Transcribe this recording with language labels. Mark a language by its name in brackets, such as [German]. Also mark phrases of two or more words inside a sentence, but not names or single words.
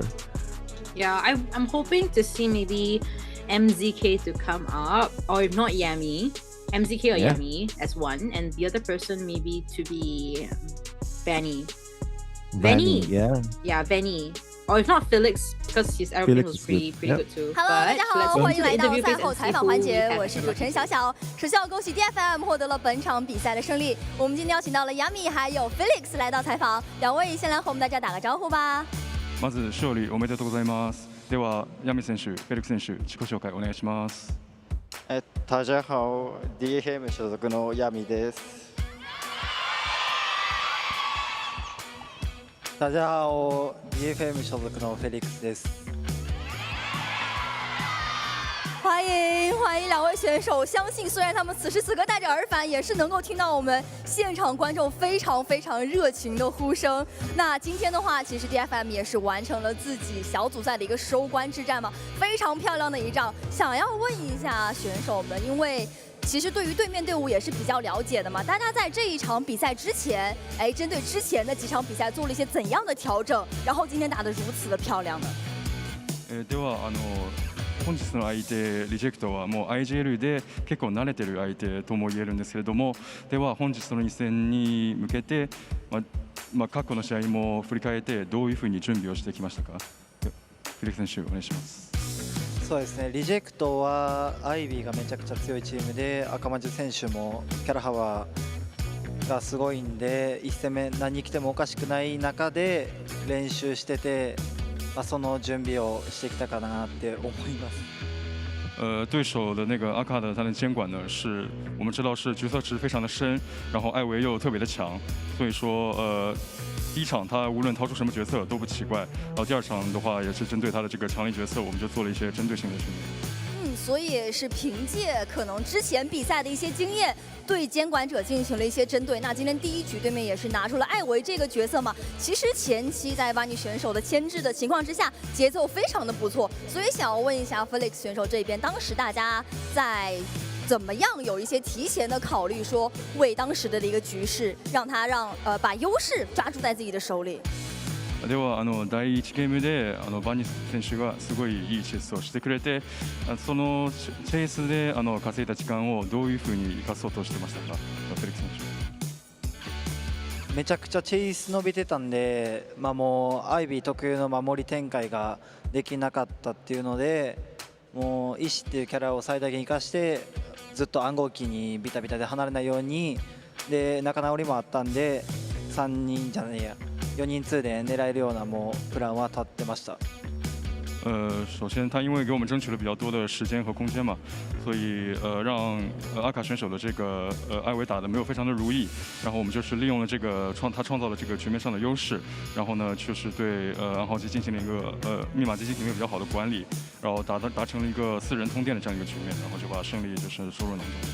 [English] Yeah, I'm hoping to see maybe MZK to come up, or if not Yami, MZK or Yami as one, and the other person maybe to be Benny. Benny, yeah. Yeah, Benny. Or if not Felix, because his airplane was pretty good too. [Chinese] Hello， 大家好，欢迎来到赛后采访环节，我是主持人小小。首先要恭喜 DFM 获得了本场比赛的胜利。我们今天邀请到了 Yami 还有 Felix 来到采访，两位先来和我们大家打个招呼吧。 [Japanese] まず勝利おめでとうございます。ではYami選手、フェリックス選手、自己紹介お願いします。 [Chinese] 大家好 [Japanese] ，DFM 所属のYamiです。 [Chinese] 大家好 [Japanese] ，DFM 所属のフェリックスです。 [Chinese] 欢迎两位选手！相信虽然他们此时此刻带着耳返，也是能够听到我们现场观众非常热情的呼声。那今天的话，其实 DFM 也是完成了自己小组赛的一个收官之战嘛，非常漂亮的一仗。想要问一下选手们，因为其实对于对面队伍也是比较了解的嘛，大家在这一场比赛之前，针对之前的几场比赛做了一些怎样的调整？然后今天打得如此的漂亮呢？ [Japanese] では本日の相手リジェクトはもう IGL で結構慣れてる相手とも言えるんですけれども、では本日の2戦に向けて、過去の試合も振り返ってどういうふうに準備をしてきましたか？フィリックス選手お願いします。そうですね、リジェクトはアイビーがめちゃくちゃ強いチームで、赤間地選手もキャラハワーがすごいんで、1戦目何来てもおかしくない中で練習してて、その準備をしてきたかなって思います。 [Chinese] 对手的那个阿卡的他的监管呢，是我们知道是角色池非常的深，然后艾维又特别的强，所以说第一场他无论掏出什么角色都不奇怪，然后第二场的话也是针对他的这个强力角色，我们就做了一些针对性的训练。所以也是凭借可能之前比赛的一些经验，对监管者进行了一些针对。那今天第一局对面也是拿出了艾维这个角色嘛。其实前期在巴尼选手的牵制的情况之下，节奏非常的不错。所以想要问一下 Felix 选手这边，当时大家在怎么样有一些提前的考虑，说为当时的一个局势，让他把优势抓住在自己的手里。 [Japanese] では第1ゲームでバニス選手がすごいいいチェイスをしてくれて、そのチェイスで稼いだ時間をどういうふうに生かそうとしてましたか、フェリックス選手。めちゃくちゃチェイス伸びてたんで、もうアイビー特有の守り展開ができなかったっていうので、もうイシっていうキャラを最大限生かしてずっと暗号機にビタビタで離れないようにで、仲直りもあったんで3人じゃないや4人2で狙えるようなもうプランは立ってました。 [Chinese] 首先他因为给我们争取了比较多的时间和空间嘛，所以让阿卡选手的这个艾维打的没有非常的如意，然后我们就是利用了这个他创造了这个局面上的优势，然后呢就是对暗号机进行了一个密码机进行了一个比较好的管理，然后达成了一个4人通电的这样一个局面，然后就把胜利就是收入囊中。